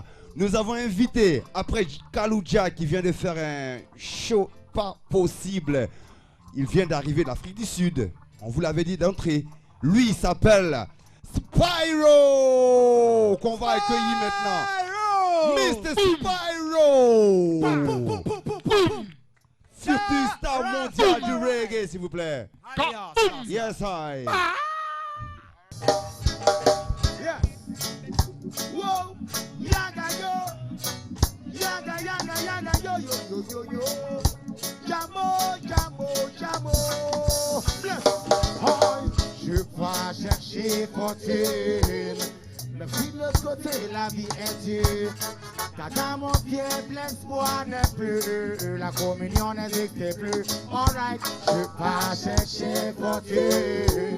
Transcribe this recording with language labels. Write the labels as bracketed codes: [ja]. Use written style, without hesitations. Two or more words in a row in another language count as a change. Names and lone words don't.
[fr] Nous avons invité, après Kaloudia qui vient de faire un show pas possible, il vient d'arriver d'Afrique du Sud. On vous l'avait dit d'entrée. Lui, il s'appelle Spyro, qu'on va accueillir maintenant. Mr. Spyro. Futur star mondial du reggae, s'il vous plaît. [en] Yes, I. Yeah. Whoa, yaga yo, yaga yaga yaga yo yo yo yo yo. Jamo, jamo, jamo. [fr] Oh, je vais chercher fortune. Le fil de l'autre côté, la vie est dure. Car dans mon pied, plein d'espoir n'est plus. La communion n'existe plus. Alright, je vais chercher fortune.